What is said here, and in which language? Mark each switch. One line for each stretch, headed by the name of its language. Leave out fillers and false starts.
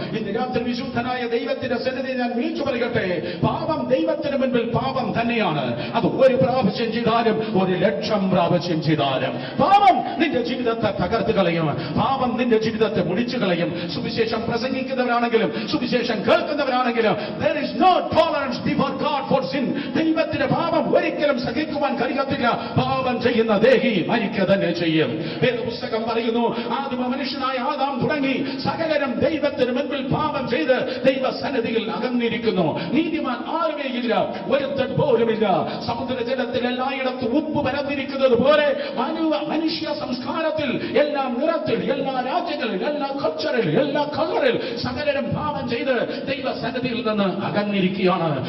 Malayalam: ഇന്ന് രാത്രി വിശുദ്ധനായ ദൈവത്തിന്റെ സന്നിധി ഞാൻ വിളിച്ചു പറയട്ടെ, പാപം ദൈവത്തിന് മുൻപിൽ പാപം തന്നെയാണ്. അത് 1 പ്രാവശ്യം ചെയ്താലും 1,00,000 പ്രാവശ്യം ചെയ്താലും പാപം നിന്റെ ജീവിതത്തെ തകർത്ത് കളയും. പാപം നിന്റെ ജീവിതത്തെ മുടിച്ചു കളയും. സുവിശേഷം പ്രസംഗിക്കുന്നവരാണെങ്കിലും സുവിശേഷം കേൾക്കുന്നവരാണെങ്കിലും
English: there is no tolerance before God for sin.
Malayalam: ദൈവത്തിന്റെ പാപം ഒരിക്കലും സഹിക്കുവാൻ കഴിയത്തില്ല. പാപം ചെയ്യുന്ന ദേഹി മരിക്കുക തന്നെ ചെയ്യും. വേദപുസ്തകം പറയുന്നു, ആദിമ മനുഷ്യനായ ആദാം തുടങ്ങി സകലരും ദൈവത്തിന് മുൻപിൽ പാപം ചെയ്ത് ദൈവസന്നിധിയിൽ അകന്നിരിക്കുന്നു. നീതിമാൻ ആരുമേയില്ല, ഒരുത്തൻ പോലുമില്ല. സമുദ്രജലത്തിൽ എല്ലായിടത്തും ഉപ്പ് പരന്നിരിക്കുന്നത് പോലെ മനുഷ്യ സംസ്കാരത്തിൽ എല്ലാ നിറത്തിൽ, എല്ലാ രാജ്യങ്ങളിൽ, എല്ലാ കൾച്ചറിൽ, എല്ലാ കളറിൽ സകലരും പാപം ചെയ്ത് ദൈവസന്നിധിയിൽ നിന്ന് അകന്നിരിക്കുകയാണ്.